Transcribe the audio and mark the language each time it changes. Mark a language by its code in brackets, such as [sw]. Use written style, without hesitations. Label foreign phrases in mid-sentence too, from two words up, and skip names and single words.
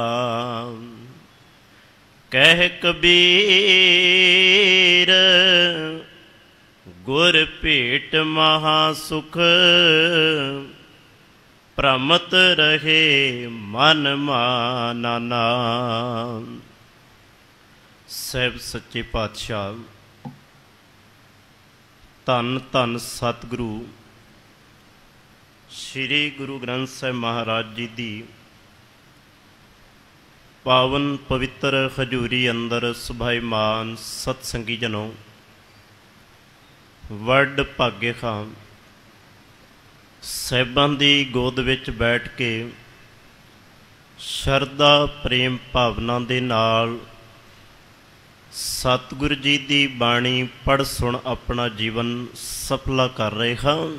[pa] ਕਹ ਕਬੀਰ ਗੁਰ ਭੇਟ ਮਹਾਸੁਖ ਭ੍ਰਮਤ ਰਹੇ ਮਨ ਮਾਨਾਨਾ। ਸਾਹਿਬ ਸੱਚੇ ਪਾਤਸ਼ਾਹ ਧੰਨ ਧੰਨ ਸਤਗੁਰੂ ਸ੍ਰੀ ਗੁਰੂ ਗ੍ਰੰਥ ਸਾਹਿਬ ਮਹਾਰਾਜ ਜੀ ਦੀ ਪਾਵਨ ਪਵਿੱਤਰ ਹਜ਼ੂਰੀ ਅੰਦਰ ਸੁਭਾਈਮਾਨ ਸਤਸੰਗੀ ਜਨੋਂ ਵਡ ਭਾਗੇ ਖਾਂ ਸਾਹਿਬਾਂ ਦੀ ਗੋਦ ਵਿਚ ਬੈਠ ਕੇ ਸ਼ਰਦਾ ਪ੍ਰੇਮ ਭਾਵਨਾ ਦੇ ਨਾਲ ਸਤਗੁਰੂ ਜੀ ਦੀ ਬਾਣੀ ਪੜ੍ਹ ਸੁਣ ਅਪਨਾ ਜੀਵਨ ਸਫਲਾ ਕਰ ਰਹੇ ਹੈਂ।